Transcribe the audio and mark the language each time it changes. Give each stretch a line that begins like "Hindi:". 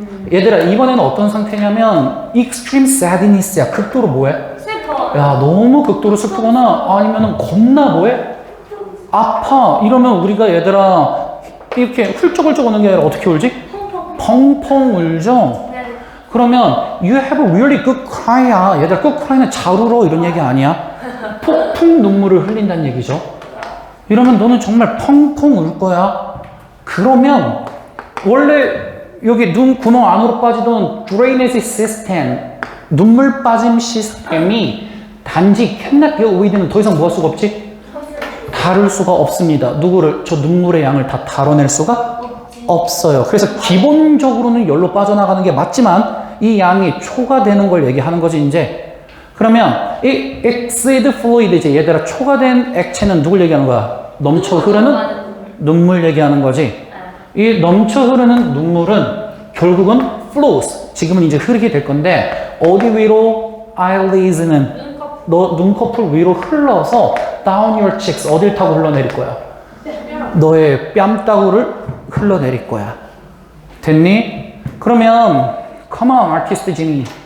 Korean: 얘들아, 이번에는 어떤 상태냐면, extreme sadness야. 극도로 뭐해? 슬퍼. 야, 너무 극도로 슬프거나, 아니면은 겁나 뭐해? 아파. 이러면 우리가 얘들아, 이렇게 훌쩍훌쩍 오는 게 아니라 어떻게 울지? 펑펑 울죠? 네.
English: 그러면 you have a really good cry야.
Korean: 얘들아, good cry는 잘 울어 이런 얘기 아니야. 폭풍 눈물을 흘린다는 얘기죠. 이러면 너는 정말 펑펑 울 거야. 그러면 원래 여기 눈 구멍 안으로 빠지던 drainage system, 눈물 빠짐 시스템이 단지
English: cannot be avoid
Korean: 는 더 이상 뭐 할 수가 없지? 다룰 수가 없습니다. 누구를? 저 눈물의 양을 다 다뤄낼 수가 없어요. 그래서 기본적으로는 열로 빠져나가는 게 맞지만 이 양이 초과되는 걸 얘기하는 거지 이제. 그러면 이 exceed fluid 이제 얘들아 초과된 액체는 누굴 얘기하는 거야? 넘쳐 흐르는 눈물 얘기하는 거지. 이 넘쳐 흐르는 눈물은 결국은 flows. 지금은 이제 흐르게 될 건데 어디 위로? eyelids는 너 눈꺼풀 위로 흘러서
English: down your cheeks
Korean: 어딜 타고 흘러내릴 거야? 너의 뺨따구를 흘러내릴 거야. 됐니? 그러면
English: come on, artist Jimmy.